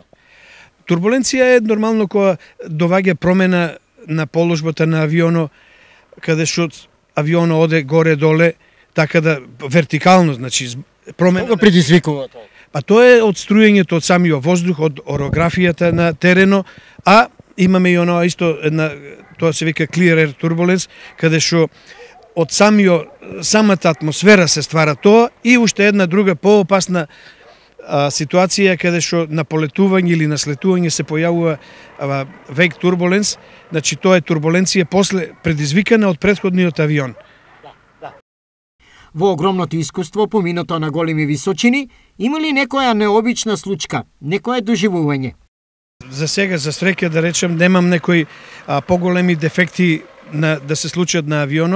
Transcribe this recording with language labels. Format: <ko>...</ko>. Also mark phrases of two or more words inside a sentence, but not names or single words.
<mk>Турбуленција е нормално кога доваѓа промена на положбата на авионот, каде што авионот оде горе-доле, така да вертикално, значи промена. Кога предизвикува тоа? Па тоа е од струјењето од самиот воздух, од орографијата на терено, а имаме и оно исто една, тоа се вика</mk> <en>clear air turbulence,</en> <mk>каде што од самата атмосфера се ствара тоа и уште една друга поопасна ситуација каде што на полетување или на слетување се појавува</mk> <en>wake turbulence,</en> <mk>значи тоа е турбуленција после предизвикана од претходниот авион. Во огромното искуство поминато на големи височини, има ли некоја необична случка, некое доживување? За сега, за среќа да речем, немам некои поголеми дефекти да се случат на авионот.</mk>